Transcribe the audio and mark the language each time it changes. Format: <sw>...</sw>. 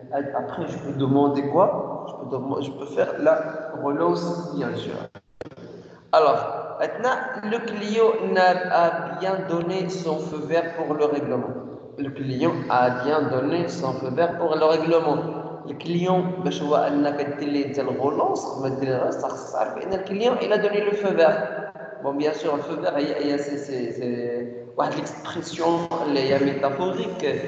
<fr>Après, je peux demander quoi? Je peux faire la relance, bien sûr. Alors, maintenant, le client a bien donné son feu vert pour le règlement. Le client a bien donné son feu vert pour le règlement. Le client,</fr> <ar>باش هو انك دير ليه انت الرولونس ما ديرهاش خاصك تعرف ان الكليون</ar> <fr>il a donné le feu vert. Bon, bien sûr, le feu vert, c'est une expression métaphorique.</fr>